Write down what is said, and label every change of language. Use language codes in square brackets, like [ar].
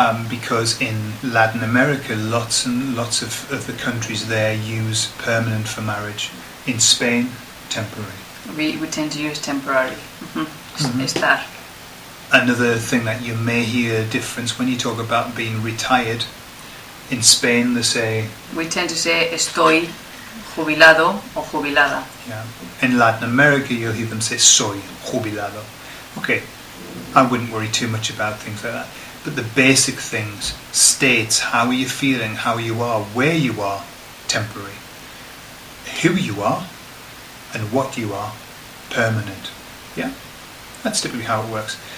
[en] Because in Latin America, lots and lots of the countries there use permanent for marriage. In Spain, temporary. We tend to use temporary. Estar. Another thing that you may hear a difference when you talk about being retired. In Spain, they say... We tend to say [es] estoy jubilado o jubilada. [en] Yeah. In Latin America, you'll hear them say [es] soy jubilado. [en] Okay. I wouldn't worry too much about things like that. But the basic things, states, how are you feeling, how you are, where you are, temporary. Who you are and what you are, permanent. Yeah? That's typically how it works.